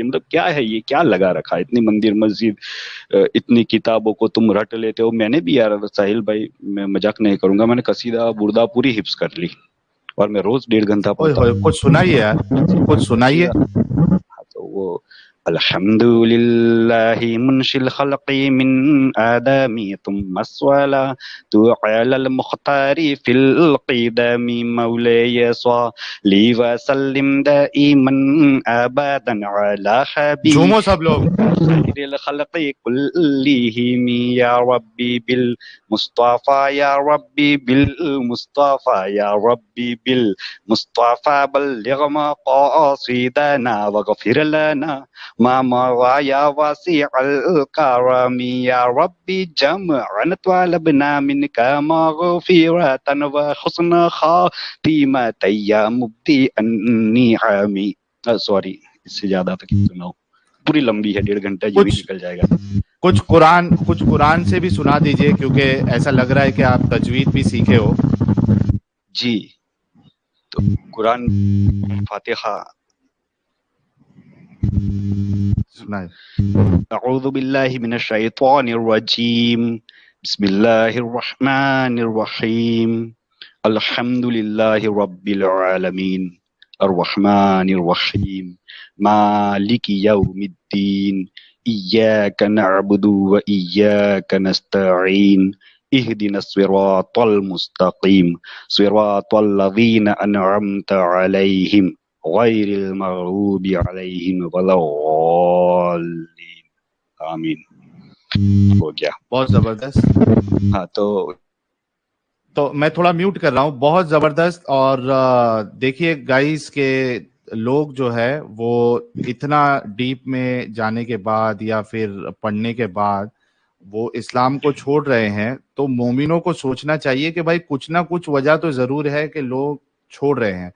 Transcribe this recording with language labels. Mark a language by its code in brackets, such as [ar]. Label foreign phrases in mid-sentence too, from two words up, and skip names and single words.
[ur] مطلب کیا ہے یہ، کیا لگا رکھا ہے؟ اتنی مندر مسجد، اتنی کتابوں کو تم رٹ لیتے ہو. میں نے بھی یار ساحل بھائی، میں مذاق نہیں کروں گا، میں نے قصیدہ بردہ پوری حفظ کر لی، اور میں روز 1.5 گھنٹہ پڑھتا ہوں. کچھ سنائیے یار، کچھ سنائیے. تو وہ [ar] الحمد لله منشئ الخلق من عدم ثم الصلاة على المختار في القدم مولاي صل وسلم دائما أبدا على حبيب [ur] جھومو سب لوگ. [ar] خير الخلق كلهم يا ربي بالمصطفى، يا ربي بالمصطفى، يا ربي بالمصطفى بلغ مقاصدنا واغفر لنا ما مضى يا واسع الكرم، يا ربي جمعا طلبنا منك مغفرة وحسن خاتمة يا مبدع النعم. [ur] سوری، اس سے زیادہ تک سناؤ، پوری لمبی ہے، 1.5 گھنٹہ یہ بھی نکل جائے گا. کچھ قرآن سے بھی سنا دیجیے، کیونکہ ایسا لگ رہا ہے کہ آپ تجوید بھی سیکھے ہو. جی، تو قرآن فاتحہ سنائے. [ar] اعوذ باللہ من الشیطان الرجیم بسم اللہ الرحمن الرحیم الحمد للہ رب العالمین الرحمن الرحیم مالک یوم الدین ایاک نعبد و ایاک نستعین اهدنا الصراط المستقیم صراط الذین انعمت علیہم غیر المغضوب علیہم ولا الضالین. [ur] آمین. ہو گیا. بہت زبردست. ہاں تو میں تھوڑا میوٹ کر رہا ہوں. بہت زبردست. اور دیکھیے گائز کہ لوگ جو ہے وہ اتنا ڈیپ میں جانے کے بعد یا پھر پڑھنے کے بعد وہ اسلام کو چھوڑ رہے ہیں, تو مومنوں کو سوچنا چاہیے کہ بھائی کچھ نہ کچھ وجہ تو ضرور ہے کہ لوگ چھوڑ رہے ہیں.